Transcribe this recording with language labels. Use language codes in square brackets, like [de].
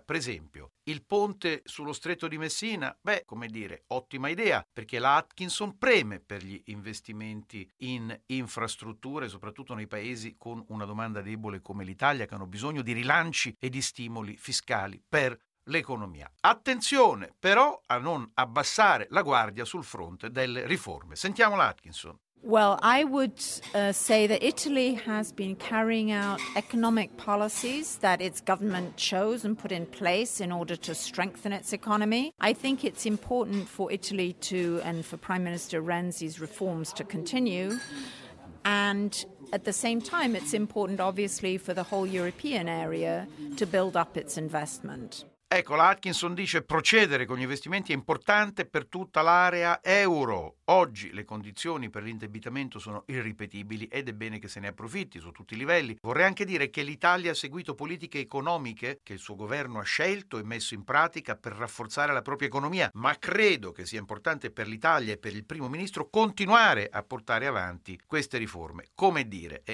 [it] Per esempio, il ponte sullo Stretto di Messina, beh, come dire, ottima idea, perché la Atkinson preme per gli investimenti in infrastrutture, soprattutto nei paesi con una domanda debole come l'Italia, che hanno bisogno di rilanci e di stimoli fiscali per l'economia. Attenzione però a non abbassare la guardia sul fronte delle riforme. Sentiamo la Atkinson. [en] Well, I would say that Italy has been carrying out economic policies that its government chose and put in place in order to strengthen its economy. I think it's important for Italy to, and for Prime Minister Renzi's reforms to continue. And at the same time, it's important, obviously, for the whole European area to build up its investment. [it] Ecco, la Atkinson dice: procedere con gli investimenti è importante per tutta l'area euro. Oggi le condizioni per l'indebitamento sono irripetibili ed è bene che se ne approfitti su tutti i livelli. Vorrei anche dire che l'Italia ha seguito politiche economiche che il suo governo ha scelto e messo in pratica per rafforzare la propria economia, ma credo che sia importante per l'Italia e per il primo ministro continuare a portare avanti queste riforme. Come dire?